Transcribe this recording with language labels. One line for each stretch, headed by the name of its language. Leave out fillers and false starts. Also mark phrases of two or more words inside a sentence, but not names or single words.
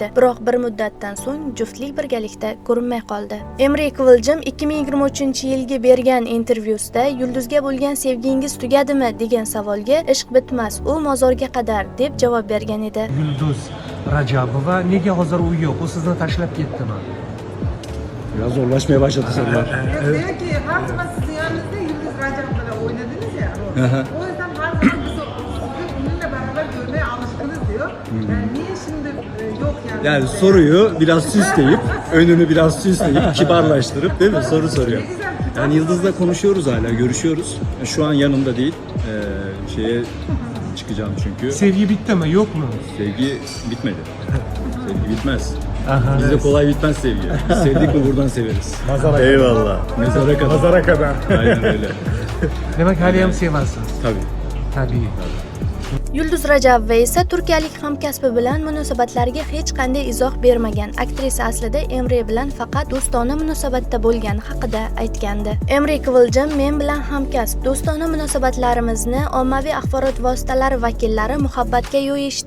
Uzbek: Biroq bir muddatdan so'ng juftlik birgalikda ko'rinmay qoldi. Emre Kıvılcım 2023-yilga bergan intervyusida Yulduzga bo'lgan sevgingiz tugadimi degan savolga "Ishq bitmas, u mozorga qadar" deb javob bergan edi. Yulduz Rajabova nega hozir u yo'q? U sizni tashlab ketdimi?
Turkish: Biraz zorlaşmaya başladı sorular. Diyor ki her zaman sizin yanınızda Yulduz Rajabova'yla oynadınız ya. O yüzden her zaman biz sizi onunla beraber görmeye alışkınız diyor. Yani niye şimdi yok yani? Yani soruyu biraz süsleyip, önünü biraz süsleyip, kibarlaştırıp değil mi? Soru soruyor. Yani Yıldız'la konuşuyoruz hala, görüşüyoruz. Şu an yanımda değil. Şeye çıkacağım çünkü. Sevgi bitti mi? Yok mu? Sevgi bitmedi. Sevgi bitmez. Aha. Bizde kolay bitmez sevgi. Biz sevdik mi buradan severiz. Eyvallah. Mezara kadar. Mezara kadar. Aynen öyle.
Uzbek: Demek haliyam sevasiz.
Turkish: Tabii. Tabii.
Uzbek: Yulduz Rajabova esa turkiyalik hamkasbi bilan munosabatlariga hech qanday izoh bermagan. Aktrisa aslida Emre bilan faqat do'stona munosabatda bo'lgani haqida aytgandi. Emre Kıvılcım men bilan hamkasb, do'stona munosabatlarimizni ommaviy axborot vositalari vakillari muhabbatga yo'yishdi.